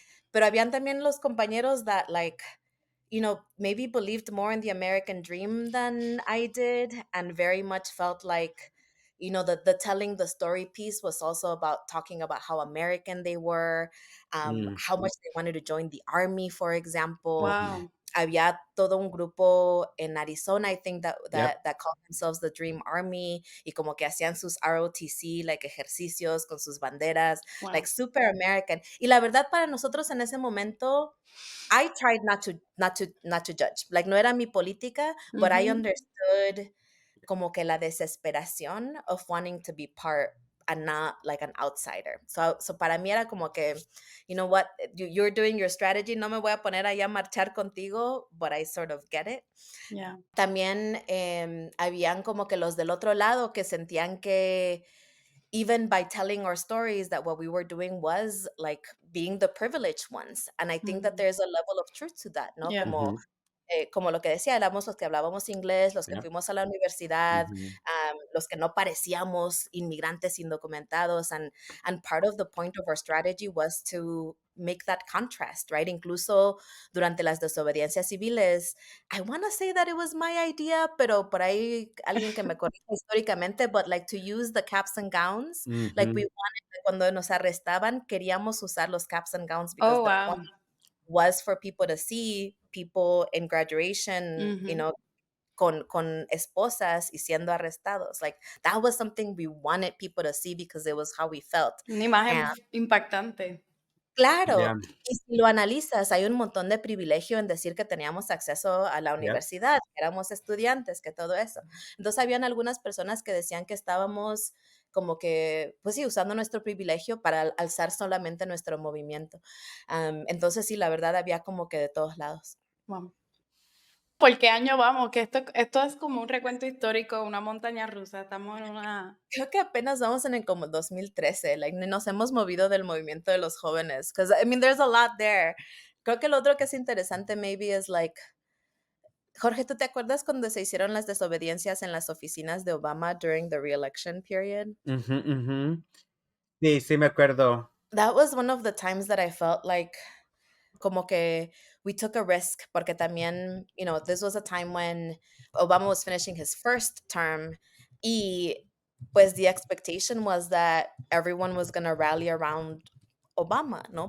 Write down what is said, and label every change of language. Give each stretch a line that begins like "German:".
Spanish: Pero habían también los compañeros
English: that like, maybe believed more in the American dream than I did, and very much felt like, the telling the story piece was also about talking about how American they were, Mm, how much they wanted to join the army, for example. mhm. Wow.
Spanish: Había todo un grupo en Arizona,
English: I think that Yep. that that called themselves the Dream Army,
Spanish: y como que hacían sus ROTC,
English: like
Spanish: ejercicios con sus banderas,
English: like Wow. super American.
Spanish: Y la verdad para nosotros en ese momento,
English: I tried not to judge.
Spanish: Like no era mi política,
English: but I Mhm. understood
Spanish: como que la desesperación
English: of wanting to be part and not like an outsider.
Spanish: So para mí era como que,
English: you know what, you're doing your strategy,
Spanish: no me voy a poner allá a marchar contigo,
English: but I sort of get it. Yeah.
Spanish: También habían como que los del otro lado que sentían que
English: even by telling our stories that what we were doing was like being the privileged ones. And I think that Mhm. there's a level of truth to that,
Spanish: ¿no?
English: Yeah.
Spanish: Como Mhm. como lo que decía, éramos los que hablábamos inglés, los que
English: Yep.
Spanish: fuimos a la universidad, Mhm. los que no parecíamos inmigrantes indocumentados,
English: and part of the point of our strategy was to make that contrast, right?
Spanish: Incluso durante las desobediencias civiles,
English: I want to say that it was my idea,
Spanish: pero por ahí alguien que me corrija históricamente,
English: but like to use the caps and gowns, like we Mhm. wanted,
Spanish: cuando nos arrestaban, queríamos usar los
English: caps and gowns because Oh, the point wow. was for people to see people in graduation, Mhm.
Spanish: con esposas y siendo arrestados.
English: Like that was something we wanted people to see because it was how we felt.
Spanish: Una imagen
English: And
Spanish: impactante. claro,
English: Yeah.
Spanish: y si lo analizas, hay un montón de privilegio en decir que teníamos acceso a la
English: Yep.
Spanish: universidad, que éramos estudiantes, que todo eso. Entonces, habían algunas personas que decían que estábamos como que, pues sí, usando nuestro privilegio para alzar solamente nuestro movimiento. Entonces, sí, la verdad había como que de todos lados.
English: Wow.
Spanish: ¿Por qué año vamos? Que esto es como un recuento histórico, una montaña rusa. Estamos en una... Creo que apenas vamos en el como 2013, like, nos hemos movido del movimiento de los jóvenes,
English: because, I mean, there's a lot there.
Spanish: Creo que lo otro que es interesante maybe es like, Jorge, ¿tú te acuerdas cuando se hicieron las desobediencias en las oficinas de Obama
English: during the re-election period?
Spanish: Mhm. Mhm. Sí, sí me acuerdo.
English: That was one of the times that I felt like
Spanish: como que
English: we took a risk,
Spanish: porque también,
English: this was a time when Obama was finishing his first term,
Spanish: y pues
English: the expectation was that everyone was going to rally around Obama,
Spanish: ¿no?